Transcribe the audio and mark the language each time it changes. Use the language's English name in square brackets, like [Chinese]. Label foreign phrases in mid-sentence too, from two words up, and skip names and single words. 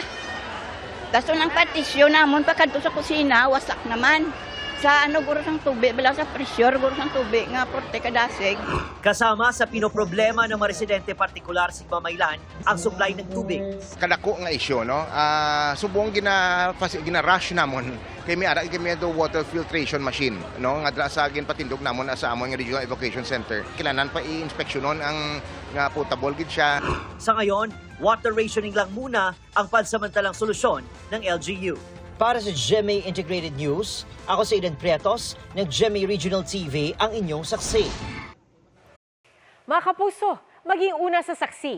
[Hiligaynon] Tapos ng patisyo namon pagkadto sa kusina, wasak naman. Sa guro ng tubig, bala sa pressure, guro ng tubig nga porte kadasig. [Filipino] Kasama sa pinoproblema ng mga residente partikular sa Himamaylan ang supply ng tubig. [Hiligaynon] Kadako nga isyo, no? Subong gina-rush namon kay may do water filtration machine, no? Nga dra sa patindog namon sa among regional evacuation center. Kailangan pa i-inspeksyonon ang nga potable gid siya. [Filipino] Sa ngayon, water rationing lang muna ang pansamantalang solusyon ng LGU. Para sa GMA Integrated News, ako si Aiden Prietos ng GMA Regional TV, ang inyong saksi. Mga kapuso, maging una sa saksi.